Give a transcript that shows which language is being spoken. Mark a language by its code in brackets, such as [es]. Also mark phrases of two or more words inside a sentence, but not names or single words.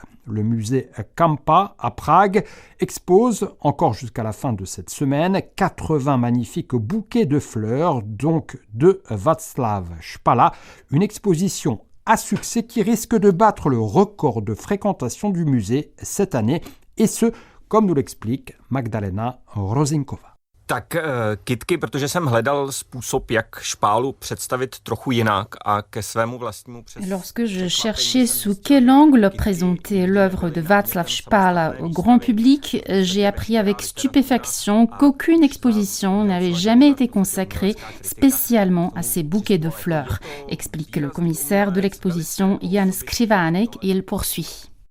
[fr] Le musée Kampa à Prague expose, encore jusqu'à la fin de cette semaine, 80 magnifiques bouquets de fleurs, donc de Václav Špala, une exposition à succès qui risque de battre le record de fréquentation du musée cette année, et ce, comme nous l'explique Magdalena Rozinkova. [cs] Tak kytky, protože jsem hledal způsob, jak Špálu představit trochu jinak a ke svému vlastnímu přesvědčení. [fr] Lorsque je cherchais sous quel angle présenter l'œuvre de Václav Špala au grand public, j'ai appris avec stupéfaction qu'aucune exposition n'avait jamais été consacrée spécialement à ces bouquets de fleurs, explique le commissaire de l'exposition Jan Skrivánek, et il poursuit.